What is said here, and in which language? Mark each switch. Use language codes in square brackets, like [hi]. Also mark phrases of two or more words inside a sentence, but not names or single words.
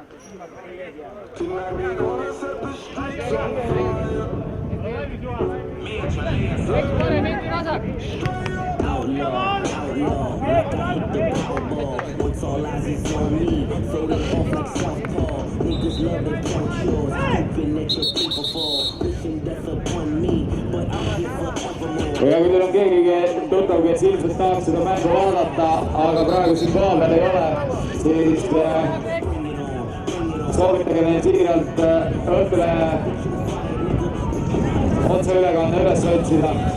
[en] Outlaw, like I hit the Powerball. Once all eyes is on me, fading off like southpaw. Niggas love to count yours, hoping that your paper fall. Wishing death upon me, but I'm here forevermore. [et] ja kui teil on keegi tuttav, kes ilmselt tahaks seda mängu vaadata, aga praegu siin kohapeal ei ole, siis soovitage neil siiralt Õhtulehe otseülekanne üles otsida.